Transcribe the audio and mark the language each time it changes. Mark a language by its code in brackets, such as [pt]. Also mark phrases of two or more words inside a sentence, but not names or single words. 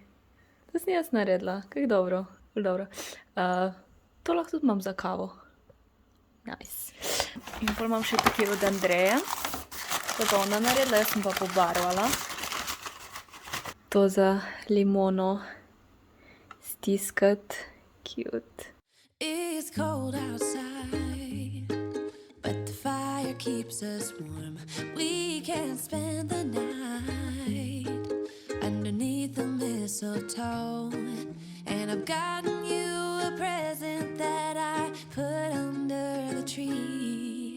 [sl] To sem jaz naredila, kako dobro, ful dobro. To lahko tudi imam za kavo. Nice. In pol imam še tukaj od Andreje. To pa ona naredila, jaz sem pa pobarvala. To za limono stiskati. Cute. [en] It's cold outside, but the fire keeps us warm. We can spend the night underneath the mistletoe. And I've gotten you a present that I put under the tree.